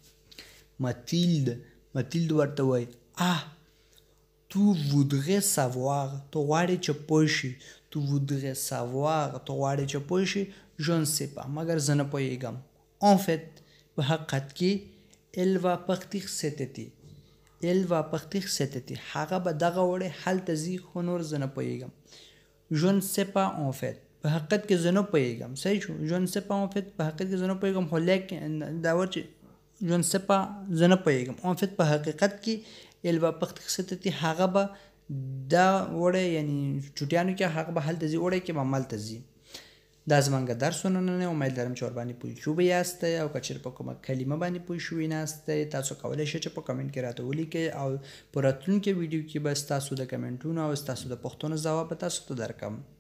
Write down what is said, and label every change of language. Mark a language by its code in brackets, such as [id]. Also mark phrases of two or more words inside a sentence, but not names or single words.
[ps] متیلد ورته وایي [fr] tu voudrais savoir [ps] ته غواړې چې پوه شي. [fr] tu voudrais savoir [ps] ته غواړې چې پوه شي. [fr] je ne sais pas [ps] مګر زه نه پوهېږم. [fr] en fait [ps] په حقیقت کې [fr] elle va partir cet été [ps] هغه به دغه وړی هلته ځي خو نور زه نه پوهېږم. [fr] je ne sais pas en fait [ps] په حقیقت کې زه نه پوهېږم. صحیح شو. [fr] je ne sais pas en fait [ps] په حقیقت کې زه نه پوهېږم خو لیکن دا ور چې [fr] je ne sais pas [ps] زه نه پوهېږم. [fr] en fait [ps] په حقیقت کې [fr] elle va partir cet été [ps] هغه به دا وړی یعنی چوټیانو کې هغه به هلته ځي وړی کې به همالته ځي. دا زمونږ درسونه نه امید لرم چې ورباندې پوه شوي یاستئ او که چېرې په کومه کلمه باندې پوه شوي ناستئ تاسو کولی شئ چې په کمنټ کې راته ولیکئ او په راتلونکي ویډیو کې به ستاسو د کمنټونو او ستاسو د پوښتنو ځواب به تاسو ته درکړم.